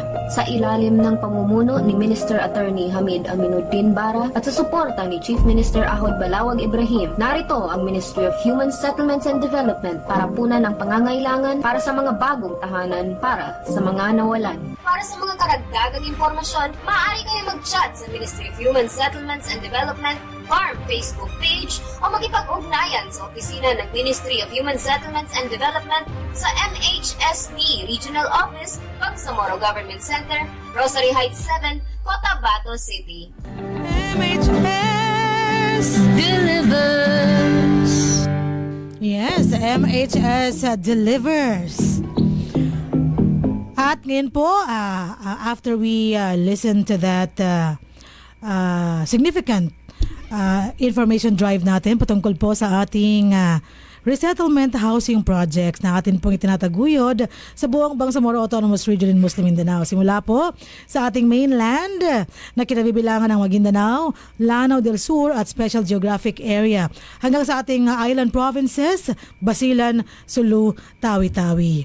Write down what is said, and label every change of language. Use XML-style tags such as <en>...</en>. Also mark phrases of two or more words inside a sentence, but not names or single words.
<tl>Sa ilalim ng pamumuno ni Minister Attorney Hamid Aminuddin Bara at sa suporta ni Chief Minister Ahod Balawag Ibrahim, narito ang Ministry of Human Settlements and Development para punan ang pangangailangan para sa mga bagong tahanan para sa mga nawalan. Para sa mga karagdagang impormasyon, maaari kayo mag-chat sa Ministry of Human Settlements and Development BARM Facebook page o makipag-ugnayan sa opisina ng Ministry of Human Settlements and Development sa MHSD Regional Office, Bangsamoro Government Center, Rosary Heights 7, Cotabato City.</tl> <en>MHS delivers. Yes, MHS delivers.</en> <tl>At ngayon po,</tl> <en>after we listen to that significant information drive</en> <tl>natin patungkol po sa ating</tl> <en>resettlement housing projects</en> <tl>na atin pong itinataguyod sa buong Bangsamoro Autonomous Region in Muslim Mindanao. Simula po sa ating mainland na kinabibilangan ng Maguindanao, Lanao del Sur at Special Geographic Area hanggang sa ating island provinces, Basilan, Sulu, Tawi-Tawi.</tl>